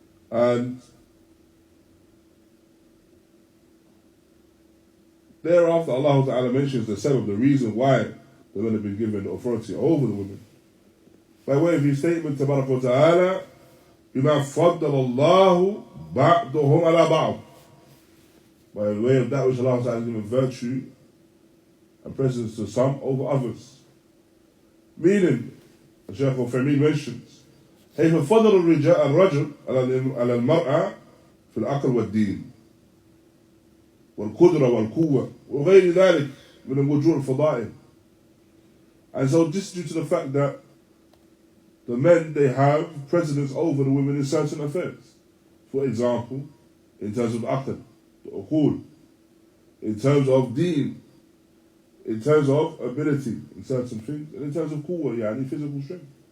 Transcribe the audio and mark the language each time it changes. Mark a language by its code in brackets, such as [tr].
[en] And thereafter, Allah Ta'ala mentions the sabab, the reason why the men have been given authority over the women. By way of His statement, Tabaraka wa Ta'ala, [ar] بِمَا فَضَّلَ اللَّهُ بَعْضُهُمْ عَلَى بَعْضٍ. [en] By way of that which Allah Ta'ala has given virtue and precedence to some over others. Meaning, as Shaykh al-ʿUthaymīn mentions, [ar] كيف فضل الرجل على المرأة في العقل والدين والقدرة والقوة وغير ذلك من الوجوه الفضائل. [en] And so this is due to the fact that the men, they have precedence over the women in certain affairs. For example, in terms of aql, the uqul, in terms of deen, in terms of ability in certain things, and in terms of quwwah, yani physical strength.